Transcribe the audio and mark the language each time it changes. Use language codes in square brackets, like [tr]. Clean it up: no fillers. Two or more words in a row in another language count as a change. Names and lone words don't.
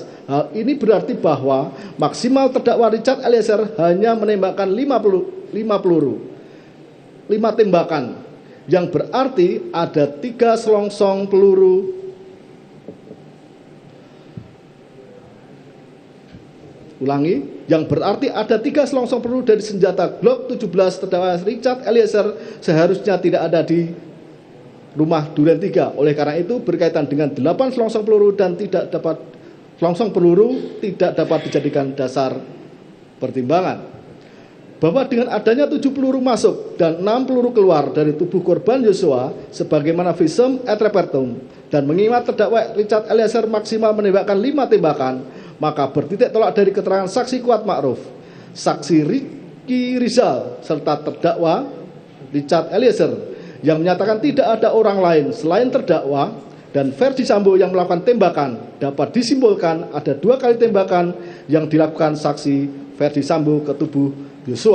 [id] Hal ini berarti bahwa maksimal terdakwa Richard Eliezer hanya menembakkan 5 tembakan, yang berarti ada 3 selongsong peluru yang berarti ada 3 selongsong peluru dari senjata Glock 17 terdakwa Richard Eliezer seharusnya tidak ada di rumah Duren 3. Oleh karena itu berkaitan dengan 8 selongsong peluru dan tidak dapat dijadikan dasar pertimbangan. Bahwa dengan adanya 7 peluru masuk dan 6 peluru keluar dari tubuh korban Yosua sebagaimana [la] visum et repertum [id] dan mengingat terdakwa Richard Eliezer maksimal menembakkan 5 tembakan, maka bertitik tolak dari keterangan saksi Kuat Ma'ruf, saksi Ricky Rizal serta terdakwa Richard Eliezer yang menyatakan tidak ada orang lain selain terdakwa dan Ferdi Sambo yang melakukan tembakan, dapat disimpulkan ada 2 kali tembakan yang dilakukan saksi Ferdi Sambo ke tubuh Yosua.